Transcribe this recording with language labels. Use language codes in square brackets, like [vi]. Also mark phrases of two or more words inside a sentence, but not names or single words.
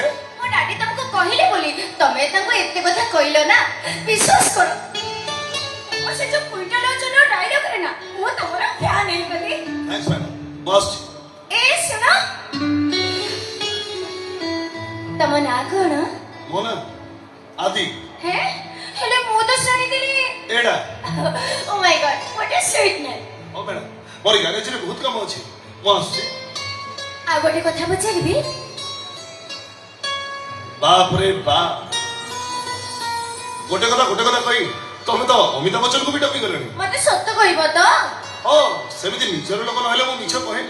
[or] ମୋ ଡାଡି ତମକୁ କହିଲେ ବୋଲି ତମେ ତାଙ୍କୁ ଏତେ କଥା କହିଲ ନା ବିଶ୍ୱାସ କର ମୋର ସେ ଯୋଉ କୁଇଣ୍ଟାଲ ଓଜନର ଡାଇଲଗ ରେ ନା ମୁଁ ତମର ଫ୍ୟାନ ହେଇଗଲି [en] thanks madam boss [or] ଏ ଶୁଣ ତମ ନାଁ କଣ ମୋ ନା ଆଦି ହେ ହେଲେ ମୁଁ ତ ଶୁଣିଥିଲି ଏଡା [en] oh my God what a sweet name [or] ଓ ମ୍ୟାଡାମ ମୋର ଗ୍ୟାରେଜରେ ବହୁତ କାମ ଅଛି ମୁଁ ଆସୁଛି ଆଉ ଗୋଟେ କଥା ପଚାରିବି ବାପରେ ବାପ ଗୋଟେ କଥା କହି ତମେ ତ ଅମିତାଭ ବଚ୍ଚନକୁ ବି ଟପି ଗଲଣି ମତେ ସତ କହିବ ତ ହଁ ସେମିତି ନିଜର ଲୋକ ନହେଲେ ମୁଁ ମିଛ କହେନି